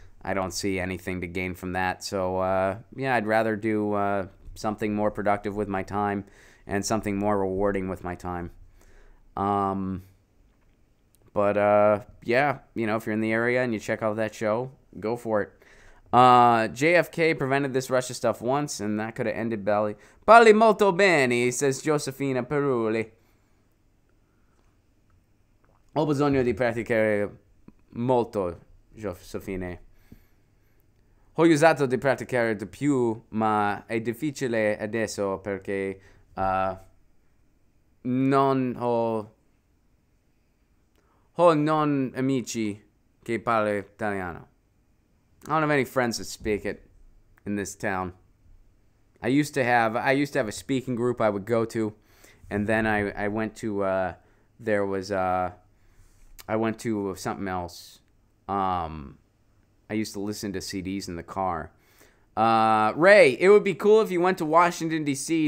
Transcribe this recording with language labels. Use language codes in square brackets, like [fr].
[en] I don't see anything to gain from that. So, yeah, I'd rather do something more productive with my time and something more rewarding with my time. Yeah, you know, if you're in the area and you check out that show, go for it. JFK prevented this Russia stuff once, and that could have ended Belly. [it] Parli molto bene, [en] says [it] Josefina Perulli. Ho bisogno di praticare molto, Josefina. Ho usato di praticare di più, ma è difficile adesso perché non ho non amici che parlano italiano. [en] I don't have any friends that speak it in this town. I used to have a speaking group I would go to, and then I went to I went to something else. I used to listen to CDs in the car. Ray, it would be cool if you went to Washington, D.C.